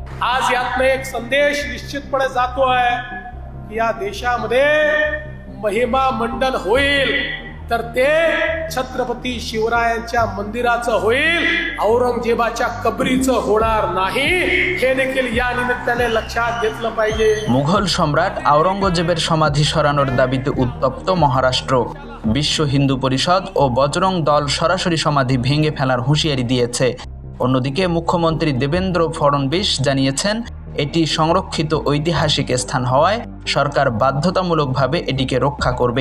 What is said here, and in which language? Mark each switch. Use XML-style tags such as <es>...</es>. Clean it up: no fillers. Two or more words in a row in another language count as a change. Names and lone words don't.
<mr>आज यातनं एक संदेश निश्चितपणे जातोय की या देशामध्ये महिमा मंडन होईल तर ते छत्रपती शिवरायांच्या मंदिराचं होईल, औरंगजेबाच्या कबरीचं होणार नाही, हे देखील या निमित्ताने लक्षात घेतलं पाहिजे।</mr> <bn>মুঘল সম্রাট আওরঙ্গজেবের সমাধি সরানোর দাবিতে উত্তপ্ত মহারাষ্ট্র। বিশ্ব হিন্দু পরিষদ ও বজরং দল সরাসরি সমাধি ভেঙে ফেলার হুঁশিয়ারি দিয়েছে। অন্যদিকে মুখ্যমন্ত্রী দেবেন্দ্র ফডনবিস জানিয়েছেন এটি সংরক্ষিত ঐতিহাসিক স্থান হওয়ায় সরকার বাধ্যতামূলকভাবে এটিকে রক্ষা করবে।</bn>